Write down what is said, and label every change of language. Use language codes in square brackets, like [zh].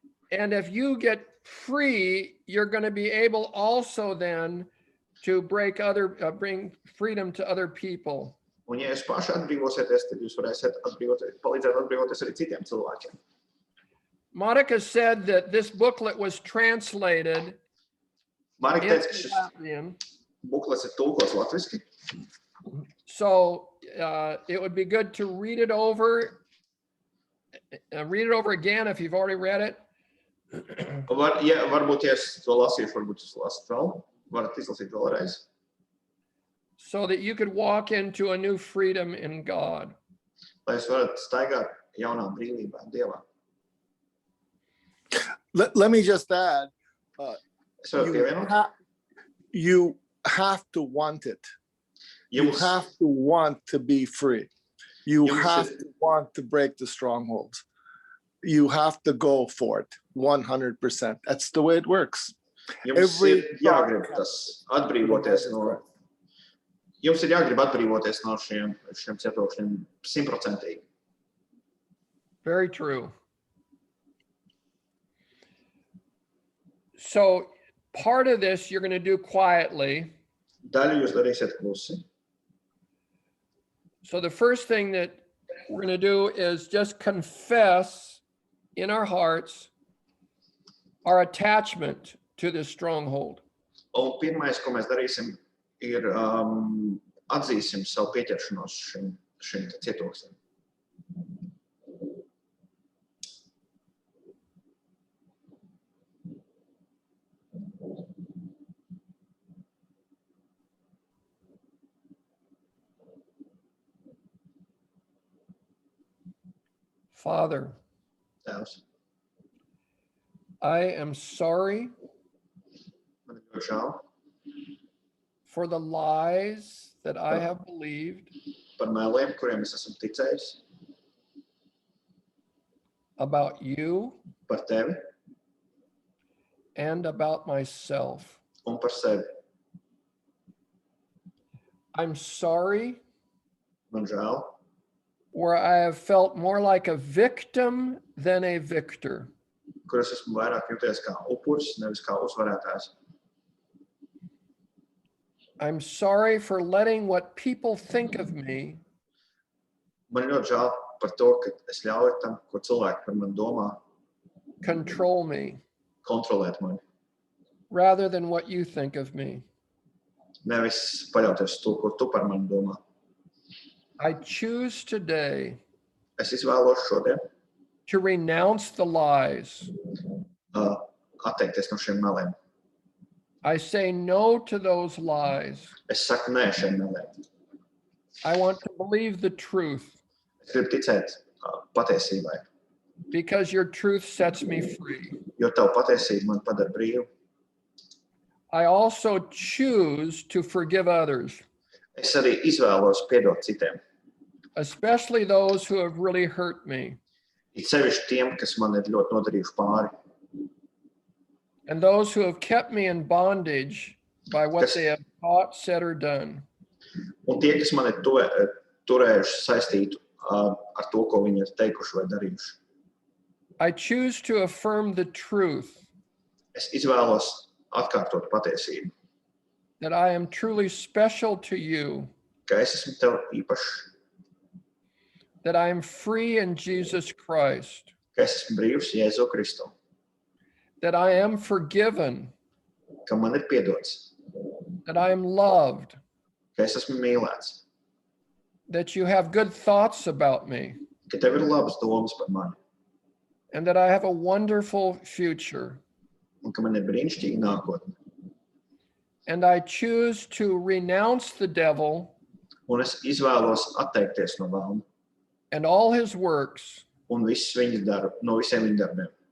[en] And if you get free, you're going to be able also then to bring freedom to other people. [lv] Un ja jūs paši atbrīvosieties, tad jūs varēsiet palīdzēt atbrīvoties arī citiem cilvēkiem. [en] Monica said that this booklet was translated [lv] Marika teica, ka [en] into [lv] šis [en] Latvian. [lv] buklets ir tulkots latviski. [en] So it would be good to read it over again if you've already read it. [lv] Varbūt, ja es to lasīšu, varbūt es lasu vēl. Varat izlasīt vēlreiz. [en] So that you could walk into a new freedom in God. [lv] Lai jūs varat staigāt jaunā brīvībā Dievā. [en] Let me just add, [lv] Es varu pievienot. [en] you have to want it. You [lv] Jums, [en] have to want to be free. You [lv] Jums [en] have [lv] ir- [en] to want to break the strongholds. You have to go for it 100%. That's the way it works. [lv] jums [en] Every [lv] ir jāgrib tas atbrīvoties no. Jums ir jāgrib atbrīvoties no šiem cietokšņiem 100%. [en] Very true. So part of this you're going to do quietly. [lv] Daļu jūs darīsiet klusi. [en] So the first thing that we're going to do is just confess in our hearts our attachment to this stronghold. [lv] Un pirmais, ko mēs darīsim, ir atzīsim savu pieķeršanos šim cietokšņam. [en] Father, [lv] Tēvs, [en] I am sorry [lv] man ir ļoti žēl [en] for the lies that I have believed [lv] par meliem, kuriem es esmu ticējis, [en] about you [lv] par tevi [en] and about myself. [lv] un par sevi. [en] I'm sorry [lv] Man žēl, [en] where I have felt more like a victim than a victor. [lv] kur es esmu vairāk jūties kā upuris, nevis kā uzvarētājs. [en] I'm sorry for letting what people think of me [lv] Man ir ļoti žēl par to, ka es ļauju tam, ko cilvēki par mani domā, [en] control me [lv] kontrolēt mani, [en] rather than what you think of me. [lv] nevis paļauties uz to, ko tu par mani domā. [en] I choose today [lv] Es izvēlos šodien [en] to renounce the lies. [lv] atteikties no šiem meliem. [en] I say no to those lies. [lv] Es saku nē šiem meliem. [en] I want to believe the truth [lv] Es gribu ticēt patiesībai, [en] because your truth sets me free. [lv] jo tavu patiesību man padara brīvu. [en] I also choose to forgive others, [lv] Es arī izvēlos piedot citiem. [en] especially those who have really hurt me [lv] It sevišķi tiem, kas man ir ļoti nodarījuši pāri. [en] and those who have kept me in bondage by what they have thought, said, or done. [lv] Un tie, kas man ir turējuši saistītu ar to, ko viņi ir teikuši vai darījuši. [en] I choose to affirm the truth [lv] Es izvēlos atkārtot patiesību, [en] that I am truly special to you, [lv] ka es esmu tev īpašs, [en] that I am free in Jesus Christ, [lv] ka es esmu brīvs Jēzu Kristu, [en] that I am forgiven, [lv] ka man ir piedots, [en] that I am loved, [lv] ka es esmu mīlēts, [en] that you have good thoughts about me, [lv] ka tev ir labas domas par mani [en] and that I have a wonderful future. [lv] un ka man ir brīnišķīga nākotne. [en] And I choose to renounce the devil [lv] Un es izvēlos atteikties no vēlma [en] and all his works [lv] un visus viņa no visiem viņa darbiem